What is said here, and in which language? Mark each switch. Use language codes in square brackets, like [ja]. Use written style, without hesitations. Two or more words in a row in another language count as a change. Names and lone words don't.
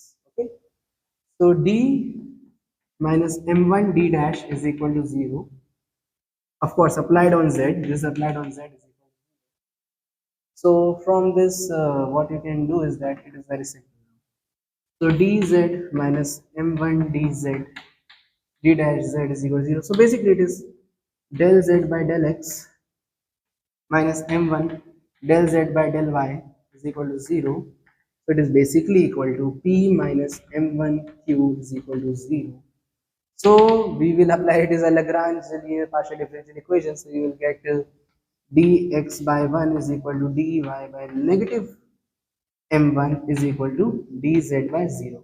[en] Okay, so d minus m1 d dash is equal to 0, of course applied on z. This is applied on z is equal to 0. So from this what you can do is that it is very simple. So dz minus m1 dz d dash z is equal to 0. So basically it is del z by del x minus m1 del z by del y is equal to 0. So it is basically equal to p minus m1 q is equal to 0. So we will apply it as a Lagrange linear partial differential equation. So you will get dx by 1 is equal to dy by negative m1 is equal to dz by 0.